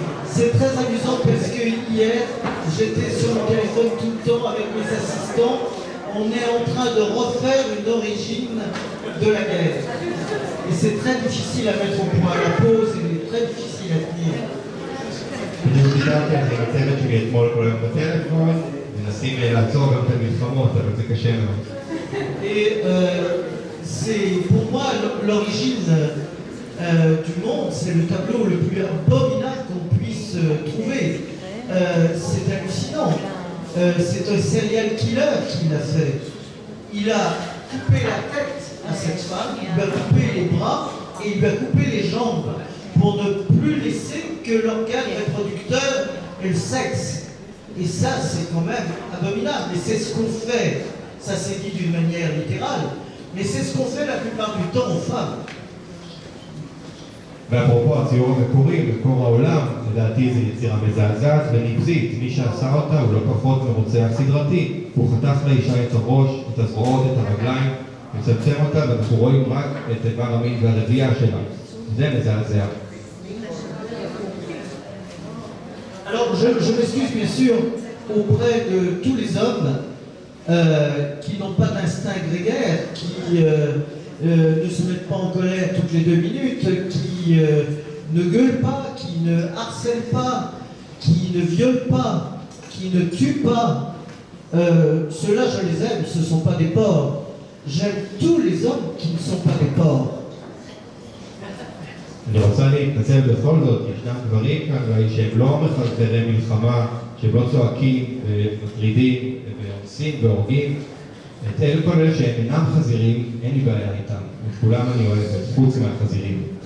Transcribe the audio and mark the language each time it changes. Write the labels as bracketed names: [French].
[French] C'est très amusant parce que hier, j'étais sur le téléphone tout le temps avec mes assistants. On est en train de refaire une origine de la guerre. Et c'est très difficile à mettre au point. La pause est très difficile à tenir. [Hebrew] בדיוק דיברתי על זה עם הצוות שלי אתמול כל היום בטלפון, מנסים לעצור גם את המלחמות, אבל זה קשה מאוד. [French] Et c'est pour moi l'origine du monde, c'est le tableau le plus abominable qu'on puisse trouver. C'est hallucinant. C'est un serial killer qui l'a fait. Il a coupé la tête à cette femme, il lui a coupé les bras et il lui a coupé les jambes pour ne plus laisser que l'organe reproducteur et le sexe. Et ça, c'est quand même abominable. Et c'est ce qu'on fait. Ça, c'est dit d'une manière littérale. Mais c'est ce qu'on fait la plupart du temps aux femmes. [Hebrew] ואפרופו הציור המקורי, מקור העולם, לדעתי זו יצירה מזעזעת ונבזית. מי שעשה אותה הוא לא פחות מרוצח סדרתי. הוא חתך לאישה את הראש, את הזרועות, את הרגליים, מצמצם אותה, ואנחנו רואים רק את איבר המין והרבייה שלה. זה מזעזע. [French] Alors, je m'excuse bien sûr auprès de tous les hommes qui n'ont pas d'instinct grégaire, qui ne se mettent pas en colère toutes les 2 minutes, qui ne gueulent pas, qui ne harcèlent pas, qui ne violent pas, qui ne tuent pas. Ceux-là, je les aime, ce ne sont pas des porcs. J'aime tous les hommes qui ne sont pas des porcs. [Hebrew] אני רוצה להתנצל בכל זאת, ישנם גברים כאן שהם לא מחרחרי מלחמה, שהם לא צועקים ומטרידים ואונסים והורגים. את אלה כל אלה שהם אינם חזירים, אין לי בעיה איתם. את כולם אני אוהב, חוץ מהחזירים.